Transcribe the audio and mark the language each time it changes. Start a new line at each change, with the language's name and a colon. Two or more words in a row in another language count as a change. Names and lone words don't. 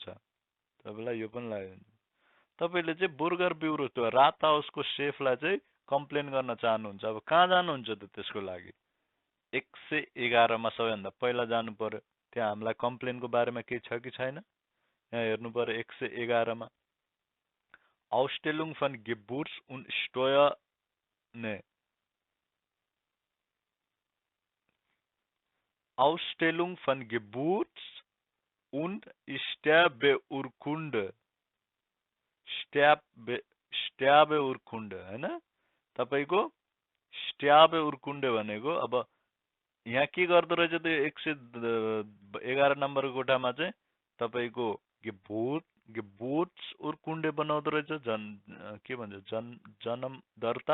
Nepali: तपाईँलाई यो पनि लाग्यो, तपाईँले चाहिँ बुर्गर ब्युरो त्यो रात हाउसको सेफलाई चाहिँ कम्प्लेन गर्न चाहनुहुन्छ। अब कहाँ जानुहुन्छ त त्यसको लागि? 111 सबैभन्दा पहिला जानु पर्यो। त्यहाँ हामीलाई कम्प्लेनको बारेमा केही छ कि छैन? यहाँ हेर्नु पर्यो
German: 111 Ausstellung von Geburts- und Ausstellung von Geburts- und Sterbeurkunde Sterbeurkunde हैन?
Nepali: तपाईको Sterbeurkunde भनेको अब यहाँ के गर्दो रहेछ त्यो 111 नम्बरको कोठामा चाहिँ तपाईको Geburtsurkunde बनाउँदो रहेछ, के भन्छ, जन्म दर्ता।